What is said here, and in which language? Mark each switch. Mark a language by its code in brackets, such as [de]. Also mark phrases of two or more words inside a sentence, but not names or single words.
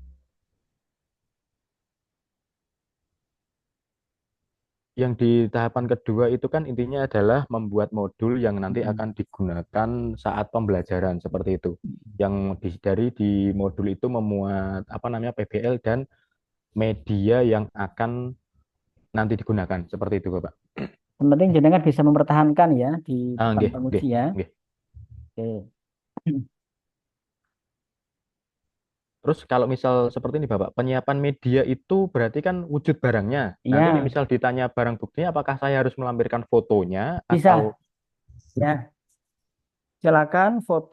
[id] Yang di tahapan kedua itu kan intinya adalah membuat modul yang nanti Mm-mm. akan digunakan saat pembelajaran seperti itu. Yang dari di modul itu memuat apa namanya PBL dan media yang akan nanti digunakan seperti itu, Bapak. Yang penting jenengan bisa mempertahankan ya di Ah, depan [jv] nggih, [id] penguji [jv] nggih, [id] ya. [jv] nggih. [id] Oke. Terus kalau misal seperti ini, Bapak, penyiapan media itu berarti kan wujud barangnya. Nanti ini Iya, misal ditanya barang buktinya, apakah saya harus melampirkan fotonya atau bisa. Ya, silakan foto